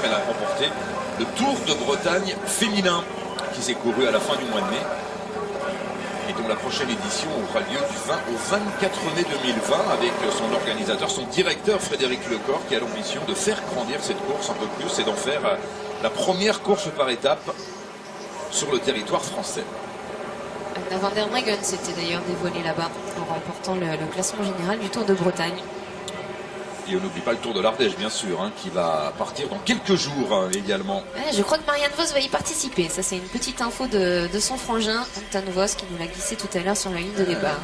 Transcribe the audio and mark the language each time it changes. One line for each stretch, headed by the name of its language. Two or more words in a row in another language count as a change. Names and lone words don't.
French: Elle a remporté le Tour de Bretagne féminin qui s'est couru à la fin du mois de mai. Et dont la prochaine édition aura lieu du 20 au 24 mai 2020 avec son organisateur, son directeur Frédéric Lecor, qui a l'ambition de faire grandir cette course un peu plus et d'en faire la première course par étape sur le territoire français. Anna van der Breggen s'était d'ailleurs dévoilée là-bas en remportant le classement général du Tour de Bretagne. Et on n'oublie pas le Tour de l'Ardèche, bien sûr, qui va partir dans quelques jours également. Je crois que Marianne Vos va y participer. Ça, c'est une petite info de son frangin, Anton Vos, qui nous l'a glissé tout à l'heure sur la ligne de départ.